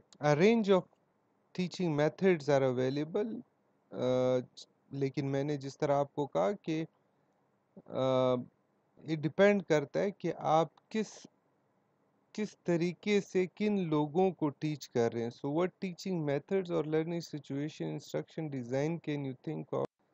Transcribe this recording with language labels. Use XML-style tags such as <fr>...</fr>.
<en>A range of teaching methods are available.</en> <ur>لیکن میں نے جس طرح آپ کو کہا کہ یہ ڈپینڈ کرتا ہے کہ آپ کس طریقے سے کن لوگوں کو ٹیچ کر رہے ہیں.</ur> <en>So what teaching methods or learning situation instruction design can you think of.</en>